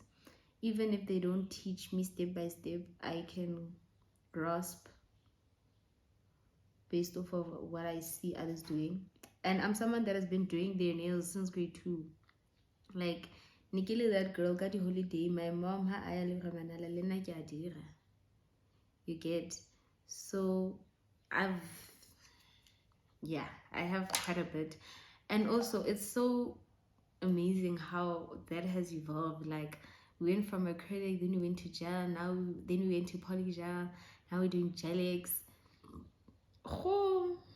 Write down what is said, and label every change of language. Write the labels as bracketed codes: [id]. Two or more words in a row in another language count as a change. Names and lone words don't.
[en] Even if they don't teach me step by step, I can grasp based off of what I see others doing. And I'm someone that has been doing their nails since grade 2. Like Nikile, that girl got a holiday, my mom [tn] ha aya le ramanala le nna ke a dira. [en] You get? So I have quite a bit. And also it's so amazing how that has evolved. Like we went from acrylic, then we went to gel, then we went to polygel, now we're doing gel X.